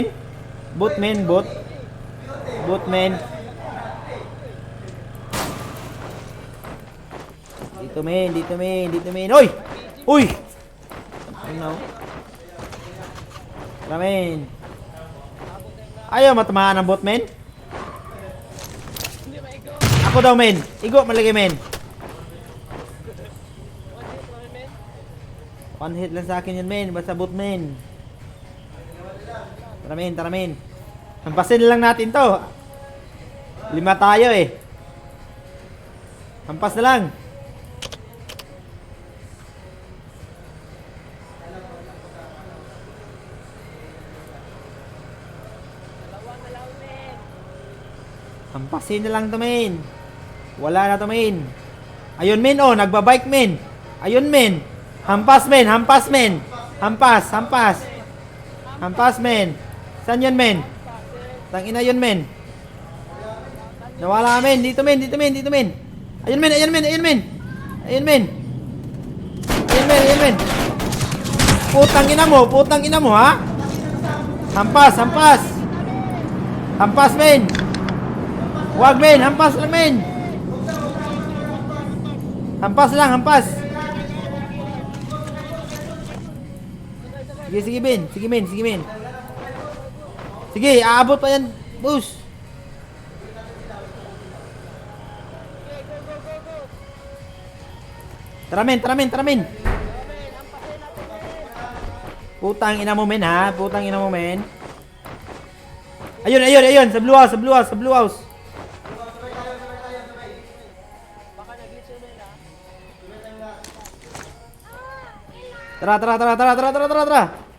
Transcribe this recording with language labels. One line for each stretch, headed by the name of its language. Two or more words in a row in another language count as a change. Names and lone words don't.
Filipino: Boot, men, boot. Boot, men. Dito, men, dito, men, dito, men. Uy! Uy! Ano? Tara, men. Ayaw matamaan ang boot, men. Ako daw, men. Igo, malagay, men.
English: One hit
Filipino: lang sa akin yun, men. Basta boot, men. Tara, men, tara, men. Hampasin lang natin to. 5 tayo, eh. Hampas na lang. Hampasin na lang to, men. Wala na to, men. Ayun, men, oh. Nagbabike, men. Ayun, men. Hampas, men. Hampas, men. Hampas, hampas. Hampas, men. Saan yun, men? Tangina yun, men. Nawala, men. Dito, men. Dito, men. Dito, men. Ayun, men. Ayun, men. Ayun, men. Ayun, men. Ayun, men. Ayun, men. Putang ina mo. Putang ina mo, ha? Hampas, hampas. Hampas, men. Huwag, men. Hampas lang, men. Hampas lang, hampas. Sige, sige, men. Sige, men. Sige, men. Sige, aabot pa yan, boss. Tara, men. Tara, men. Tara, men. Putang ina mo, men, ha? Putang ina mo, men. Ayun, ayun, ayun. Sa
English: blue house,
Filipino: sa
English: blue house,
Filipino: sa
English: blue house.
Filipino: Tara, tara, tara, tara, tara, tara, tara, tara.